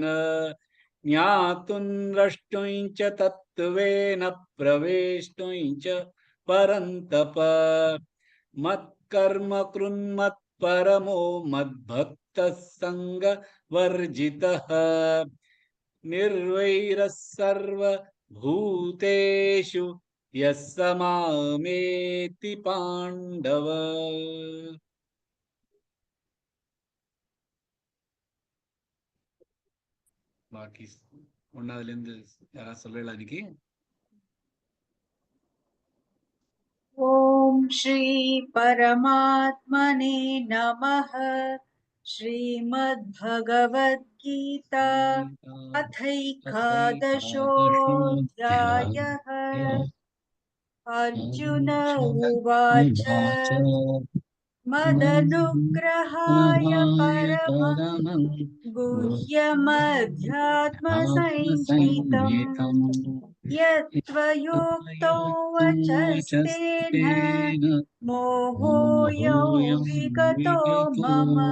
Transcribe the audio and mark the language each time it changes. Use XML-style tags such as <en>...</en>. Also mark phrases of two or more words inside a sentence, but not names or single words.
<sa>ज्ञातुं द्रष्टुं च तत्त्वेन प्रवेष्टुं च परन्तप मत्कर्मकृन्मत्परमो मद्भक्तः सङ्गवर्जितः निर्वैरः सर्वभूतेषु यः स मामेति पाण्डव.</sa> <ta>பாக்கி 1ல இருந்து யாராவது சொல்லலாம் இன்னைக்கு.</ta> <sa>ओम श्री परमात्मने नमः. श्रीमद्भगवद्गीता अथैकादशोऽध्यायः। अर्जुन उवाच मदनुग्रहाय परमं गुह्यमध्यात्मसञ्ज्ञितम् यत्त्वयोक्तो वचस्तेन मोहोऽयं विगतो मम।</sa>